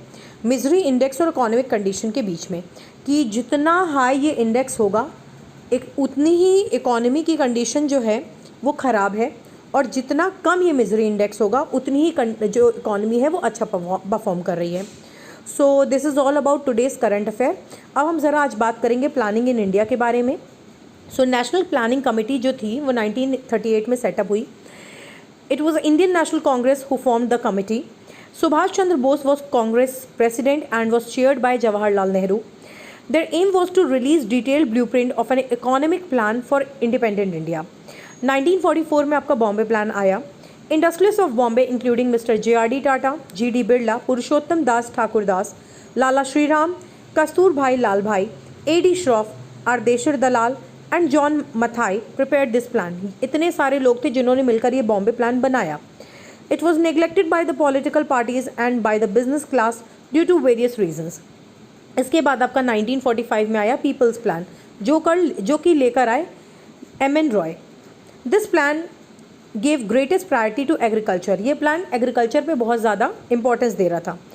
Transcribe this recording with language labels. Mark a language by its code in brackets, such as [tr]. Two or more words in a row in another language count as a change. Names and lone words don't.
[en] misery index [hi] और [en] economic condition [hi] के बीच में, कि जितना हाई ये इंडेक्स होगा एक उतनी ही इकोनॉमी की कंडीशन जो है वो ख़राब है, और जितना कम ये [en] misery index [hi] होगा उतनी ही जो इकोनॉमी है वो अच्छा परफॉर्म कर रही है। [en] So this is all about today's current affair. [hi] अब हम ज़रा आज बात करेंगे [en] planning in India [hi] के बारे में। सो [en] National Planning Committee [hi] जो थी वो 1938 में सेटअप हुई। [en] It was Indian National Congress who formed the committee. Subhash Chandra Bose was Congress president and was chaired by Jawaharlal Nehru. Their aim was to release detailed blueprint of an economic plan for independent India. [hi] 1944 में आपका बॉम्बे प्लान आया। [en] Industrialists of Bombay including Mr. J.R.D. Tata, G.D. Birla, Purushottam Das Thakur Das, Lala Shriram, Kasturbai Lal Bhai, A.D. Shroff, Ardeshir Dalal and John Mathai prepared this plan. [hi] इतने सारे लोग थे जिन्होंने मिलकर ये बॉम्बे प्लान बनाया। [en] It was neglected by the political parties and by the business class due to various reasons. [hi] इसके बाद आपका 1945 में आया पीपल्स प्लान, जो कि लेकर आए एम.एन. रॉय। [en] This plan gave greatest priority to agriculture. [hi] ये [en] plan agriculture [hi] पे बहुत ज़्यादा इंपॉर्टेंस दे रहा था।